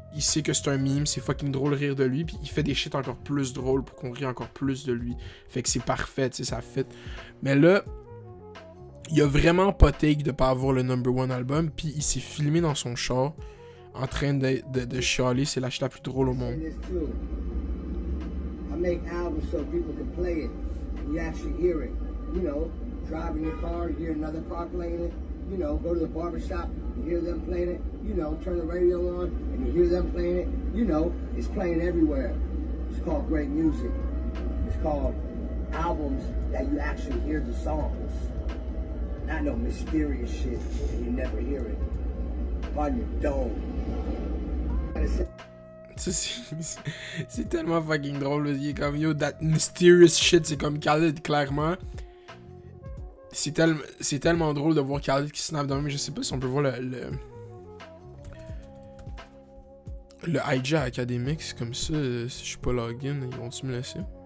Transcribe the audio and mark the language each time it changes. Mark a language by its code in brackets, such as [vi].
[fr] Il sait que c'est un meme, c'est fucking drôle de rire de lui, puis il fait des shit encore plus drôles pour qu'on rie encore plus de lui. Fait que c'est parfait, tu sais, ça fit. Mais là, il a vraiment pas take de pas avoir le number 1 album, puis il s'est filmé dans son char en train de chialer, c'est la shit la plus drôle au monde. [en] I make albums so people can play it, and you actually hear it. You know, driving your car, you hear another car playing it. You know, go to the barbershop, you hear them playing it. You know, turn the radio on, and you hear them playing it. You know, it's playing everywhere. It's called great music. It's called albums that you actually hear the songs. Not no mysterious shit, and you never hear it. On your dome. [fr] C'est tellement fucking drôle, il est comme, [en] yo, that mysterious shit, [fr] c'est comme Khaled, clairement. C'est tellement drôle de voir Khaled qui snap dans le... Je sais pas si on peut voir le IG Academics comme ça, si je suis pas login, ils vont-tu me laisser?